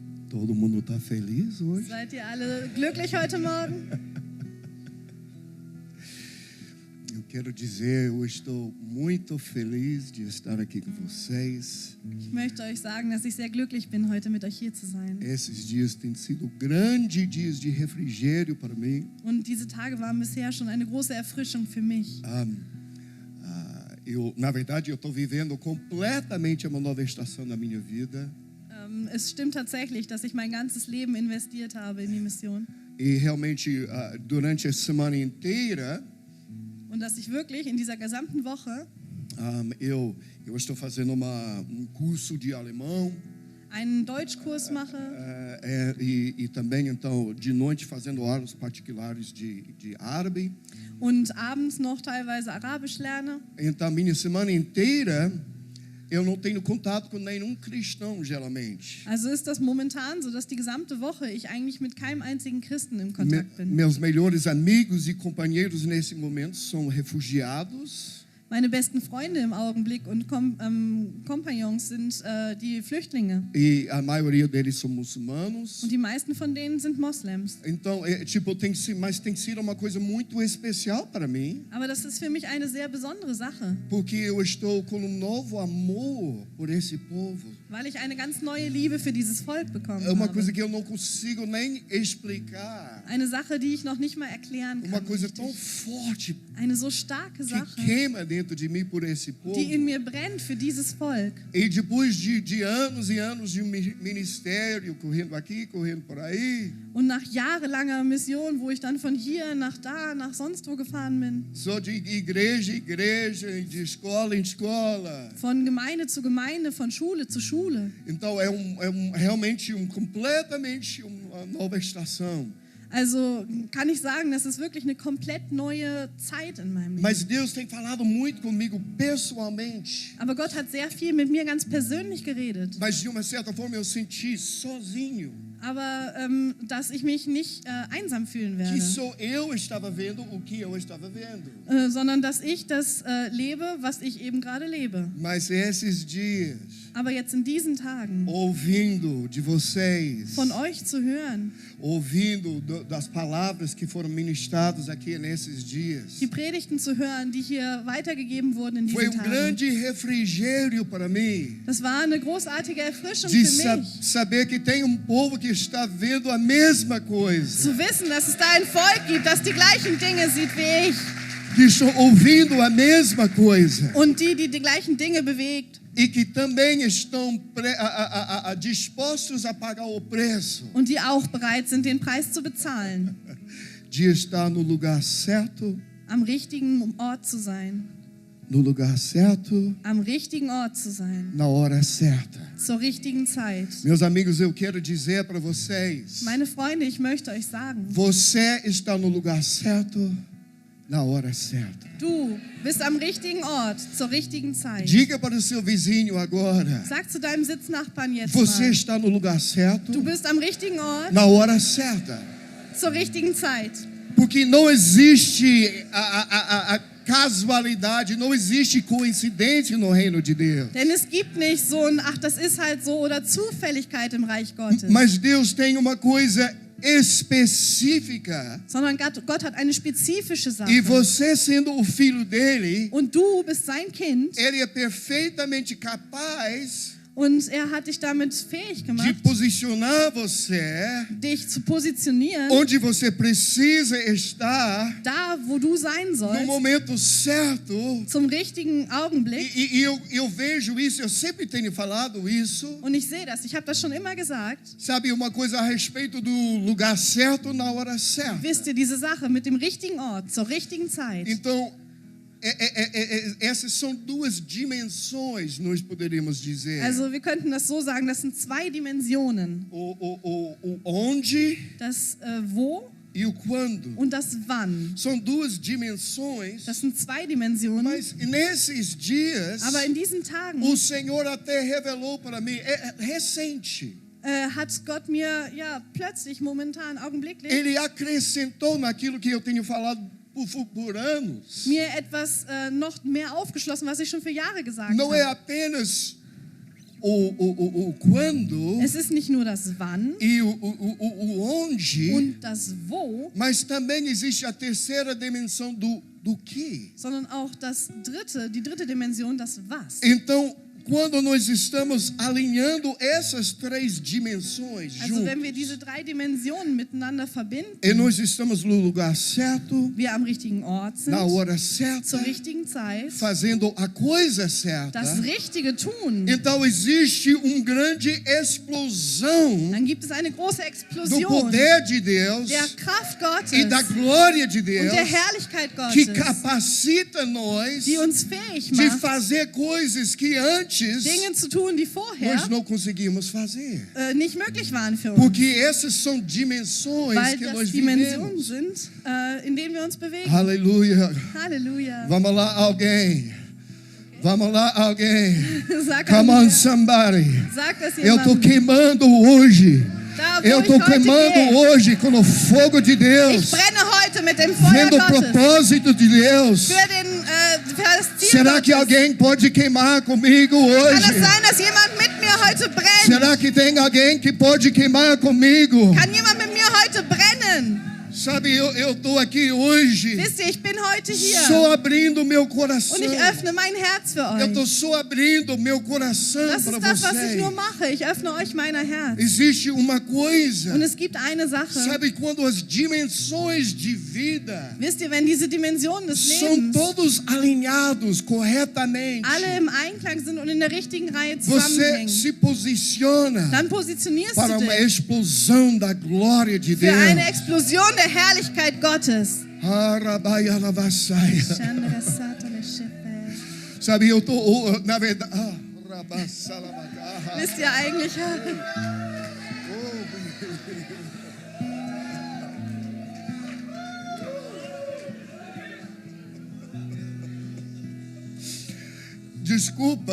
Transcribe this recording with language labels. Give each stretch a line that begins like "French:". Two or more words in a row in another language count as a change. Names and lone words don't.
Portuguese: Todo mundo está feliz hoje?
German: Seid ihr alle glücklich heute Morgen?
Portuguese: Eu quero dizer, eu estou muito feliz de estar aqui com vocês.
German: Ich möchte euch sagen, dass ich sehr glücklich bin, heute mit euch hier zu sein.
Portuguese: Esses dias têm sido grandes dias de refrigério para mim.
German: Und diese Tage waren bisher schon eine große Erfrischung für mich.
Portuguese: Na verdade, eu estou vivendo completamente uma nova estação na minha vida.
German: Es stimmt tatsächlich, dass ich mein ganzes Leben investiert habe in die Mission.
Portuguese: E realmente, durante a semana inteira,
German: Und dass ich wirklich in dieser gesamten Woche
Portuguese: eu estou fazendo curso de alemão.
German: einen Deutschkurs mache
Portuguese: E também, então, de noite fazendo aulas particulares de árabe.
German: und abends noch teilweise Arabisch lerne.
Portuguese: Então, a minha semana inteira, eu não tenho contato com nenhum cristão, geralmente.
German: Also ist das momentan so, dass die gesamte Woche ich eigentlich mit keinem einzigen Christen im Kontakt bin.
Portuguese: Meus melhores amigos e companheiros nesse momento são refugiados.
German: Meine besten Freunde im Augenblick und Kompagnons sind die Flüchtlinge.
Portuguese: E a maioria deles são muçulmanos.
German: Und die meisten von denen sind Moslems.
Portuguese: Então, tem sido uma coisa muito especial para mim.
German: Aber das ist für mich eine sehr besondere Sache,
Portuguese: Porque eu estou com novo amor por esse povo.
German: weil ich eine ganz neue Liebe für dieses Volk bekommen
Portuguese: É uma
German: habe.
Portuguese: coisa que eu não consigo nem explicar.
German: Eine Sache, die ich noch nicht mal erklären
Portuguese: Uma
German: kann.
Portuguese: coisa tão forte
German: Eine so starke
Portuguese: que
German: Sache,
Portuguese: queima dentro de mim por esse povo.
German: die in mir brennt für dieses Volk.
Portuguese: E depois de anos e anos de ministério, correndo aqui, correndo por aí,
German: Und nach jahrelanger Mission, wo ich dann von hier nach da, nach sonst wo gefahren bin,
Portuguese: só de igreja em igreja, de escola em escola.
German: von Gemeinde zu Gemeinde, von Schule zu Schule.
Portuguese: Então realmente completamente uma nova estação.
German: Also kann ich sagen, das ist wirklich eine komplett neue Zeit in meinem Leben.
Portuguese: Mas Deus tem falado muito comigo pessoalmente.
German: Aber Gott hat sehr viel mit mir ganz persönlich geredet.
Portuguese: Mas de uma certa forma eu senti sozinho.
German: Aber dass ich mich nicht einsam fühlen
Portuguese: Que
German: werde,
Portuguese: só eu estava vendo o que eu estava vendo.
German: sondern dass ich das lebe, was ich eben gerade lebe.
Portuguese: Mas esses dias,
German: Aber jetzt in diesen Tagen
Portuguese: ouvindo de vocês,
German: von euch zu hören,
Portuguese: ouvindo das palavras que foram ministradas aqui nesses dias,
German: die Predigten zu hören, die hier weitergegeben wurden in
Portuguese: foi
German: diesen Tagen,
Portuguese: grande refrigério para mim.
German: das war eine großartige Erfrischung
Portuguese: De
German: für mich.
Portuguese: saber que tem povo que está vendo a mesma coisa,
German: Zu wissen, dass es da ein Volk gibt, das die gleichen Dinge sieht wie ich
Portuguese: que estão ouvindo a mesma coisa
German: und die die gleichen Dinge bewegt
Portuguese: e que também estão dispostos a pagar o preço
German: und die auch bereit sind, den Preis zu bezahlen,
Portuguese: de estar no lugar certo,
German: am richtigen Ort zu sein,
Portuguese: no lugar certo,
German: am richtigen Ort zu sein,
Portuguese: na hora certa.
German: zur richtigen Zeit.
Portuguese: Meus amigos, eu quero dizer para vocês,
German: Meine Freunde, ich möchte euch sagen,
Portuguese: você está no lugar certo, na hora certa.
German: du bist am richtigen Ort, zur richtigen Zeit.
Portuguese: Diga para o seu vizinho agora,
German: Sag zu deinem Sitznachbarn jetzt
Portuguese: você
German: mal,
Portuguese: está no lugar certo,
German: du bist am richtigen Ort,
Portuguese: na hora certa.
German: zur richtigen Zeit.
Portuguese: Porque não existe a casualidade, não existe coincidência no reino de Deus.
German: Denn es gibt nicht so ein, ach, das ist halt so oder Zufälligkeit im Reich Gottes.
Portuguese: Mas Deus tem uma coisa específica.
German: Sondern Gott hat eine spezifische Sache.
Portuguese: E você sendo o filho dele,
German: Und du bist sein Kind
Portuguese: ele é perfeitamente capaz
German: und er hat dich damit fähig
Portuguese: de
German: gemacht,
Portuguese: posicionar você
German: dich zu positionieren,
Portuguese: onde você precisa estar
German: da wo du sein
Portuguese: no
German: sollst,
Portuguese: momento certo.
German: zum richtigen Augenblick.
Portuguese: E eu vejo isso, eu sempre tenho falado isso.
German: Und ich sehe das, ich habe das schon immer gesagt.
Portuguese: Sabe, uma coisa a respeito do lugar certo na hora certa.
German: Wisst ihr, diese Sache mit dem richtigen Ort, zur richtigen Zeit.
Portuguese: Então, essas são duas dimensões, nós poderíamos dizer.
German: Also wir könnten das so sagen, das sind zwei Dimensionen.
Portuguese: O onde
German: Das Wo
Portuguese: e o quando.
German: und das Wann.
Portuguese: São duas dimensões,
German: Das sind zwei Dimensionen.
Portuguese: mas nesses dias,
German: Aber in diesen Tagen
Portuguese: o Senhor até revelou para mim, é recente.
German: hat Gott mir ja plötzlich, momentan, augenblicklich,
Portuguese: Ele acrescentou naquilo que eu tenho falado por anos.
German: mir etwas noch mehr aufgeschlossen, was ich schon für Jahre gesagt
Portuguese: Não é
German: habe.
Portuguese: apenas o quando
German: Es ist nicht nur das Wann
Portuguese: e o onde,
German: und das Wo,
Portuguese: mas também existe a terceira dimensão do que.
German: sondern auch die dritte Dimension, das Was.
Portuguese: Então, quando nós estamos alinhando essas três dimensões
German: Also wenn wir
Portuguese: juntos,
German: diese drei Dimensionen miteinander verbinden,
Portuguese: e nós estamos no lugar certo,
German: wir am richtigen Ort sind,
Portuguese: na hora certa,
German: zur richtigen Zeit,
Portuguese: fazendo a coisa certa,
German: das Richtige tun,
Portuguese: então existe grande explosão
German: dann gibt es eine große
Portuguese: do
German: Explosion
Portuguese: poder de Deus
German: der Kraft Gottes
Portuguese: e da glória de
German: und
Portuguese: Deus
German: der Herrlichkeit
Portuguese: que
German: Gottes,
Portuguese: capacita nós
German: die uns fähig
Portuguese: de
German: macht,
Portuguese: fazer coisas que antes
German: Dinge zu tun, die vorher
Portuguese: nós não conseguimos fazer.
German: nicht möglich waren für uns.
Portuguese: Porque essas são dimensões
German: Weil
Portuguese: que
German: das
Portuguese: nós
German: Dimensionen
Portuguese: vivemos.
German: sind, in denen wir uns bewegen.
Portuguese: Aleluia.
German: Halleluja.
Portuguese: Vamos lá, alguém. Vamos lá, alguém.
German: Sag,
English: Come on,
German: an,
English: somebody.
German: sag das
Portuguese: Eu estou
German: jemandem.
Portuguese: queimando hoje.
German: Da, wo
Portuguese: Eu
German: ich
Portuguese: estou
German: heute
Portuguese: queimando
German: gehe.
Portuguese: hoje com o fogo de
German: Ich
Portuguese: Deus.
German: brenne heute mit dem Feuer
Portuguese: Vendo o
German: Gottes
Portuguese: propósito de Deus.
German: für das Ziel
Portuguese: Será que
German: Gottes.
Portuguese: alguém pode queimar comigo
German: Kann es
Portuguese: hoje?
German: sein, dass jemand mit mir heute brennt?
Portuguese: Será que tem alguém que pode queimar comigo?
German: Kann jemand mit mir heute brennen?
Portuguese: Sabe, eu estou aqui hoje
German: Wisst ihr, ich bin heute hier
Portuguese: só abrindo meu coração.
German: und ich öffne mein Herz für
Portuguese: Eu estou
German: euch.
Portuguese: só abrindo meu coração
German: Das
Portuguese: para
German: ist das, was ich
Portuguese: vocês.
German: nur mache. Ich öffne euch mein Herz.
Portuguese: Existe uma coisa,
German: Und es gibt eine Sache.
Portuguese: sabe, quando as dimensões de vida
German: Wisst ihr, wenn diese Dimensionen des
Portuguese: são
German: Lebens
Portuguese: todos alinhados corretamente,
German: alle im Einklang sind und in der richtigen Reihe
Portuguese: você
German: zusammenhängen,
Portuguese: se posiciona
German: dann positionierst
Portuguese: para
German: du
Portuguese: uma
German: dich
Portuguese: explosão da glória de
German: für eine
Portuguese: Deus.
German: Explosion der Herrlichkeit Gottes. Arabaialabassaia.
Portuguese: Sabe, eu estou, na verdade,
German: Wisst ihr eigentlich,
Portuguese: desculpa,